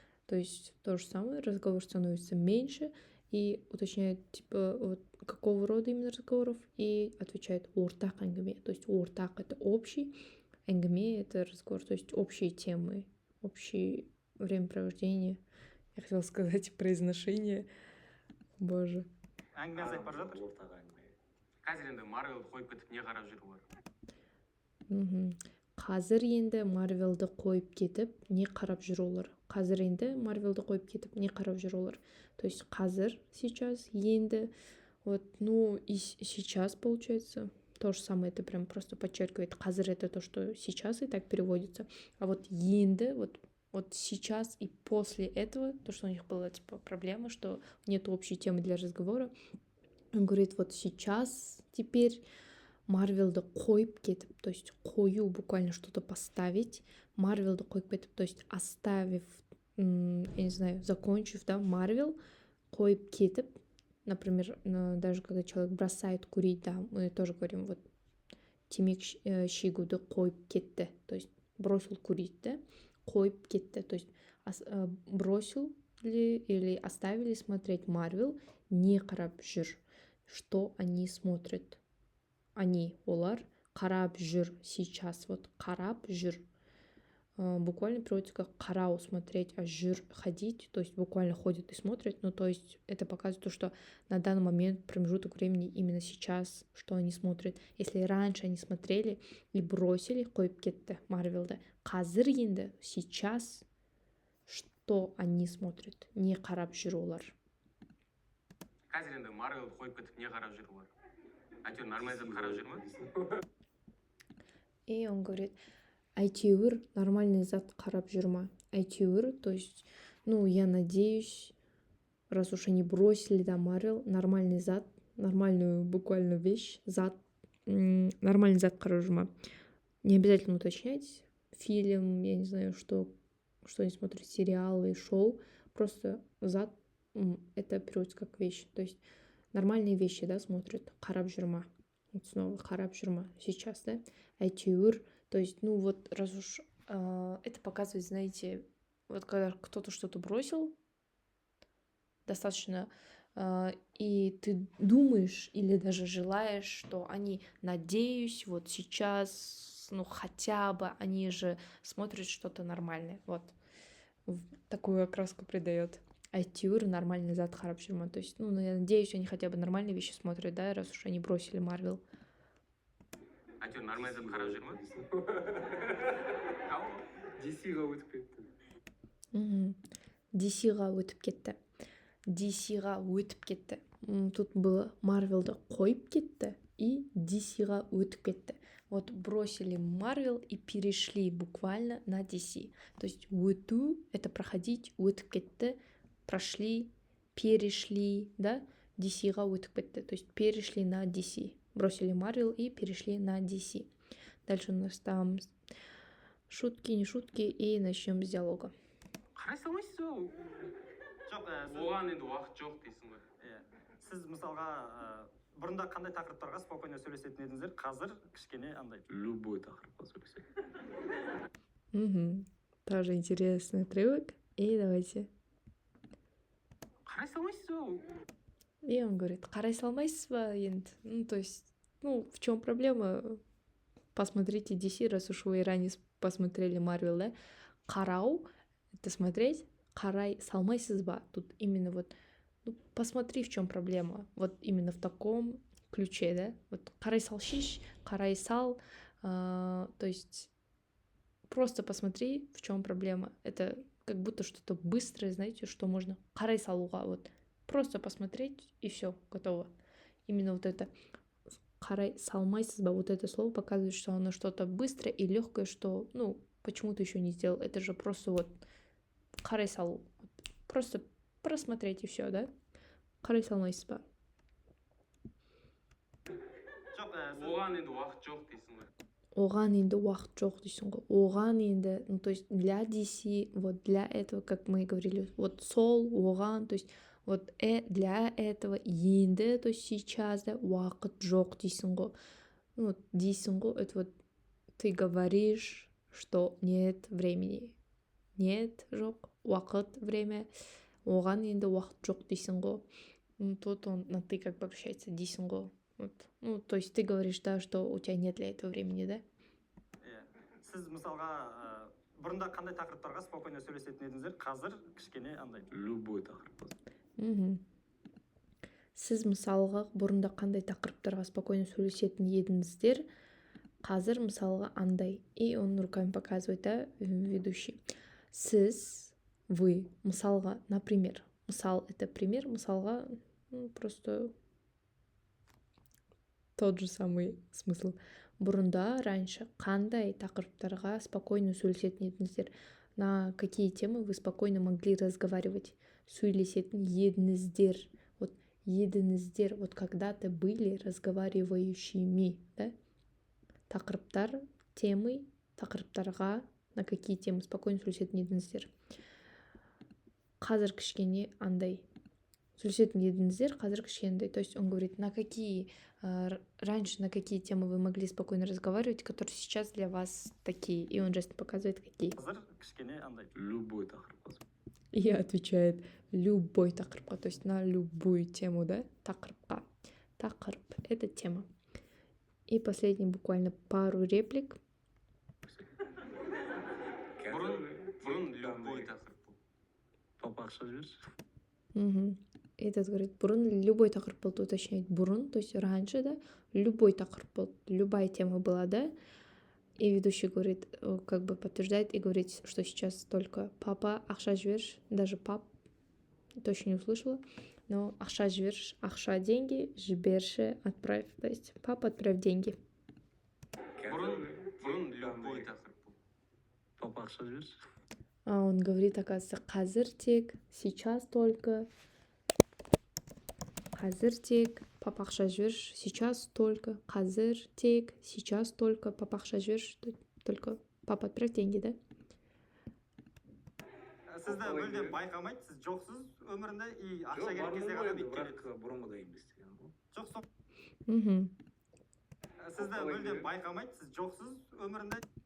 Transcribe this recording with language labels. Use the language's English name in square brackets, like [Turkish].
[Russian] то есть то же самое, разговор становится меньше, и уточняет, типа, вот какого рода именно разговоров, и отвечает [Kazakh] ортақ әңгіме, [Russian] то есть ортақ это общий, әңгіме это разговор, то есть общие темы, общие времяпровождение, я хотела сказать произношение, боже. [Kazakh] Әңгіме азайып бара жатыр. Ортақ әңгіме. қазір енді марвелді қойып кетіп не қарап жүр олар? Мгм. Қазір енді Марвелді қойып кетіп, не қарап жүр олар? Қазір енді Марвелді қойып кетіп, не қарап жүр олар? [Russian] То есть [Kazakh] қазір, [Russian] сейчас, [Kazakh] енді. [Russian] Вот, ну и сейчас получается. То же самое, это прям просто подчеркивает. [Kazakh] Қазір [Russian] это то, что сейчас и так переводится. А вот енді, вот сейчас и после этого, то, что у них была типа проблема, что нет общей темы для разговора. Он говорит, вот сейчас теперь [Kazakh] Марвелді қойып кетіп, [Russian] то есть қою буквально что-то поставить, Марвелді қойып кетіп, то есть оставив, я не знаю, закончив, да, Марвел, қойып кетіп, например, даже когда человек бросает курить, да, мы тоже говорим, вот, [Kazakh] темекі шегуді қойып кетті, [Russian] то есть бросил курить, да, қойып кетті, то есть бросил или оставили смотреть Марвел, [Kazakh] не қарап жүр, [Russian] что они смотрят. Они, [Kazakh] олар, қарап жүр, [Russian] сейчас, вот, [Kazakh] қарап жүр. [Russian] Буквально переводится как [Kazakh] қарау, [Russian] смотреть, а жүр, ходить, то есть буквально ходят и смотрят, ну, то есть это показывает то, что на данный момент, промежуток времени, именно сейчас, что они смотрят. Если раньше они смотрели и бросили, [Kazakh] қойып кетті, Марвелді, қазір енді, [Russian] сейчас, что они смотрят, [Kazakh] не қарап жүр олар. Қазір енді марвелді қойып кетіп не қарап жүр олар? Әйтеуір нормальный зат қарап жүр ма? [Russian] И он говорит, [Kazakh] әйтеуір нормальный зат қарап жүр ма? [Russian] Әйтеуір, то есть, ну, я надеюсь, раз уж они бросили, да, Марвел, нормальный зат, нормальную буквально вещь, зат, [Kazakh] нормальный зат қарап жүр ма? [Russian] Не обязательно уточнять фильм, я не знаю, что они смотрят, сериалы, шоу, просто зат, это переводится как вещь, то есть нормальные вещи, да, смотрят, [Kazakh] қарап жүр ма? [Russian] Вот снова [Kazakh] қарап жүр ма? [Russian] Сейчас, да? Әйтеуір, то есть, ну вот, раз уж это показывает, знаете, вот когда кто-то что-то бросил, достаточно, и ты думаешь или даже желаешь, что они, надеюсь, вот сейчас, ну хотя бы они же смотрят что-то нормальное, вот, такую окраску придает. [Kazakh] Әйтеуір нормальный зат қарап жүр ма? [Russian] То есть, ну, я надеюсь, они хотя бы нормальные вещи смотрят, да, раз уж они бросили Марвел. [Kazakh] Әйтеуір нормальный зат қарап жүр ма? DC-ға өтіп кетті. DC-ға өтіп кетті. DC-ға өтіп кетті. [Russian] Тут было [Kazakh] Марвелді қойып кетті и DC-ға өтіп кетті. [Russian] Вот бросили Марвел и перешли буквально на DC. То есть өту — это проходить, өтіп кетті, прошли, перешли, да, [Kazakh] DC-ға өтіп кетті. [Russian] То есть перешли на DC. Бросили Марвел и перешли на DC. Дальше у нас там шутки, не шутки, и начнем с диалога. [Kazakh] Қарай салмайсыз ба? жоқ Оған енді уақыт жоқ дейсің ғой. сіз мысалға бұрында қандай тақырыптарға спокойно сөйлесетін едіңіздер, қазір кішкене андай. Любой тақырыпқа сөйлеседі. [Russian] Тоже интересный отрывок. И давайте. [Kazakh] Қарай салмайсыз ба? [Russian] И он говорит, [Kazakh] қарай салмайсыз ба енді? [Russian] Ну, то есть, ну, в чем проблема? Посмотрите DC, раз уж вы ранее посмотрели Марвел, да? [Kazakh] Қарау — [Russian] это смотреть, [Kazakh] қарай салмайсыз ба? [Russian] Тут именно вот, ну, посмотри, в чем проблема. Вот именно в таком ключе, да? Вот қарай салшиш, [Kazakh] қарай сал, [Russian] то есть просто посмотри, в чем проблема. Это как будто что-то быстрое, знаете, что можно қарай салуға, вот. Просто посмотреть, и все, готово. Именно вот это [Kazakh] қарай салмайсыз ба, [Russian] вот это слово показывает, что оно что-то быстрое и легкое, что, ну, почему ты еще не сделал. Это же просто вот [Kazakh] қарай салу. [Russian] Просто просмотреть и все, да? [Kazakh] Қарай салмайсыз ба. Оған енді уақыт жоқ дейсің ғой. Оған енді уақыт жоқ дейсің ғой. [Russian] Оған енді, ну, то есть для DC, вот для этого, как мы говорили, вот сол, оған, то есть вот для этого, енді, то есть сейчас, да, [Kazakh] уақыт жоқ дейсің ғой. [Russian] Ну, [Kazakh] дейсің ғой, [Russian] это вот ты говоришь, что нет времени. Нет, жоқ, уақыт, время. [Kazakh] Оған енді уақыт жоқ дейсің ғой. [Russian] Ну, тут он на ты как бы общается, [Kazakh] дейсің ғой. [Russian] Вот. Ну, то есть ты говоришь, да, что у тебя нет для этого времени, да? [Kazakh] Сіз мысалға бұрында қандай тақырыптарға спокойно сөйлесетін едіңіздер, қазір кішкене андай. Любой тақырыпқа. сіз мысалға бұрында қандай тақырыптарға спокойно сөйлесетін едіңіздер, қазір мысалға андай. [Russian] И он руками показывает, да, ведущий. [Kazakh] Сіз, [Russian] вы, [Kazakh] мысалға, [Russian] например. Мысал — это пример, мысалға просто тот же самый смысл. [Kazakh] Бұрында, [Russian] раньше, [Kazakh] қандай тақырыптарға спокойно сөйлесетін едіңіздер? [Russian] На какие темы вы спокойно могли разговаривать? [Kazakh] Сөйлесетін едіңіздер. [Russian] Вот [Kazakh] едіңіздер, [Russian] вот когда-то были разговаривающими, да? Тақырыптар, темы, тақырыптарға на какие темы спокойно [Kazakh] сөйлесетін едіңіздер? Қазір кішкене андай. Сөйлесетін едіңіздер, қазір кішкене андай. [Russian] То есть он говорит, на какие раньше на какие темы вы могли спокойно разговаривать, которые сейчас для вас такие. И он жестом показывает, какие. [Kazakh] қазір кішкене андай. Любой тақырыпқа. [Russian] И отвечает [Kazakh] любой тақырыпқа, [Russian] то есть на любую тему, да, тақырыпқа. Тақырып — это тема. И последний буквально пару реплик. [Kazakh] бұрын любой тақырып болды. Папа ақша жіберші. Мгм. [Russian] Этот говорит, [Kazakh] бұрын любой тақырып болды, [Russian] уточняет бұрын, то есть раньше, да, любой тақырып болды, любая тема была, да. И ведущий говорит, как бы подтверждает и говорит, что сейчас только [Kazakh] папа ақша жіберші, [Russian] даже пап, точно не услышала, но ақша жіберші, ақша деньги, жіберші, отправь, то есть папа, отправь деньги. [Kazakh] бұрын любой тақырып болды. Папа ақша жіберші. [Russian] А он говорит, оказывается, қазір тек, сейчас только, қазір тек, [Kazakh] папа ақша жіберші, [Russian] сейчас только, қазір тек, сейчас только, папа ақша жіберші, только папа, отправь деньги, да? [Kazakh] Сізді мүлдем байқамайды, сіз жоқсыз өмірінде и ақша керек кезде ғана бүйтіп келеді. Бірақ бұрынғыдай емес деген ғой. Жоқ, сол. Мгм. Сізді мүлдем байқамайды, сіз жоқсыз өмірінде.